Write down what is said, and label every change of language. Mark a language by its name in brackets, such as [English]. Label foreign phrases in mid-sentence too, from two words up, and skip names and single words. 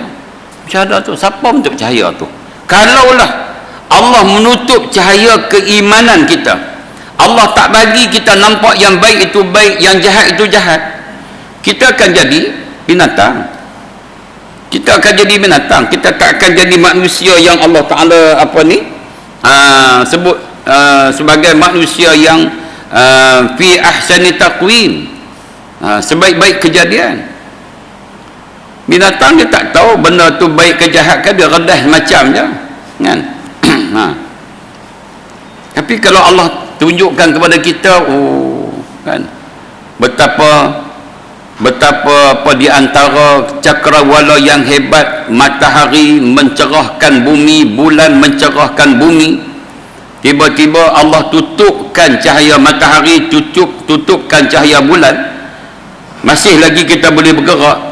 [Malay] Cahaya tu siapa menutup cahaya tu? Kalaulah Allah menutup cahaya keimanan kita, Allah tak bagi kita nampak yang baik itu baik, yang jahat itu jahat, kita akan jadi binatang. Kita akan jadi binatang. Kita tak akan jadi manusia yang Allah Ta'ala sebut sebagai manusia yang [Arabic] في أحسن تقويم, [Malay] sebaik-baik kejadian. Binatang dia tak tahu benda tu baik ke jahat ke, dia redah macam je kan. Tapi kalau Allah tunjukkan kepada kita, kan, betapa di antara cakrawala yang hebat, matahari mencerahkan bumi, bulan mencerahkan bumi, tiba-tiba Allah tutupkan cahaya matahari, tutupkan cahaya bulan, masih lagi kita boleh bergerak.